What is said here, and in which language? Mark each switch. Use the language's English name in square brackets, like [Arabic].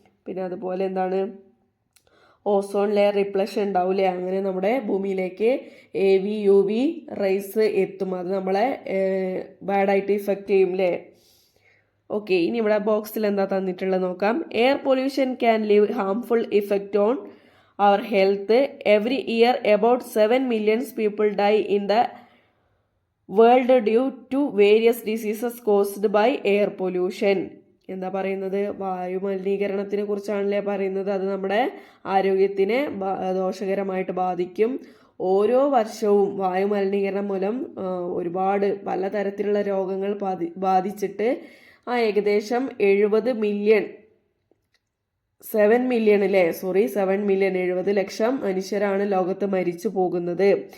[Malayalam] പിന്നെ അതുപോലെ എന്താണ് ഓസോൺ ലെയർ റിപ്ലഷൻ ഉണ്ടാവില്ലേ, അങ്ങനെ നമ്മുടെ ഭൂമിയിലേക്ക് AV UV റേസ് എത്തും, അത് നമ്മളെ ബാഡായിട്ട് ഇഫക്റ്റ് ചെയ്യും അല്ലേ. ഓക്കെ, ഇനി ഇവിടെ ബോക്സിൽ എന്താ തന്നിട്ടുള്ളത് നോക്കാം. [English] Air pollution can leave harmful effect on our health. Every year about 7 million people die in the world due to various diseases caused by air pollution. [Malayalam] എന്താ പറയുന്നത്? വായു മലിനീകരണത്തിനെ കുറിച്ചാണല്ലേ പറയുന്നത്. അത് നമ്മുടെ ആരോഗ്യത്തിനെ ദോഷകരമായിട്ട് ബാധിക്കും. ഓരോ വർഷവും വായു മലിനീകരണം മൂലം ഒരുപാട് പലതരത്തിലുള്ള രോഗങ്ങൾ ബാധിച്ചിട്ട് ഏകദേശം 7 മില്യൺ 70 ലക്ഷം മനുഷ്യരാണ് ലോകത്ത് മരിച്ചു പോകുന്നത്.